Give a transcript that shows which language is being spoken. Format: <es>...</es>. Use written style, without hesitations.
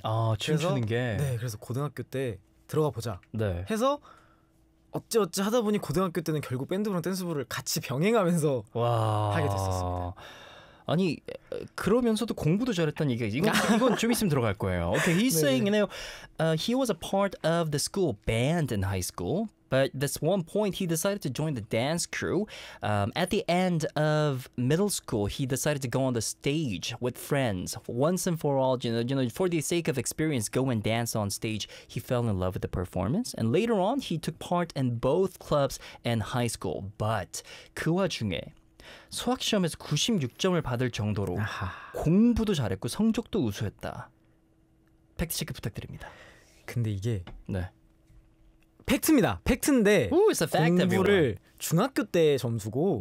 <ko>아 춤추는 게 네 그래서 고등학교 때 들어가 보자 네. 해서 어찌어찌 하다 보니 고등학교 때는 결국 밴드부랑 댄스부를 같이 병행하면서 와. 하게 됐었습니다. 아니 그러면서도 공부도 잘했다는 얘기가 이건 좀 있으면 들어갈 거예요.</ko> <en>Okay, he's 네. saying, you know, he was a part of the school band in high school. But this one point, he decided to join the dance crew. At the end of middle school, he decided to go on the stage with friends once and for all. You know, for the sake of experience, go and dance on stage. He fell in love with the performance. And later on, he took part in both clubs and high school.</en> <ko>But 그 와중에 수학시험에서 96점을 받을 정도로 아하. 공부도 잘했고 성적도 우수했다. 팩트체크 부탁드립니다. 근데 이게 네. 팩트입니다. 팩트인데</ko> <en>Ooh, it's a fact,</en> <ko>공부를</ko> <en>everyone.</en> <ko>중학교 때 점수고</ko>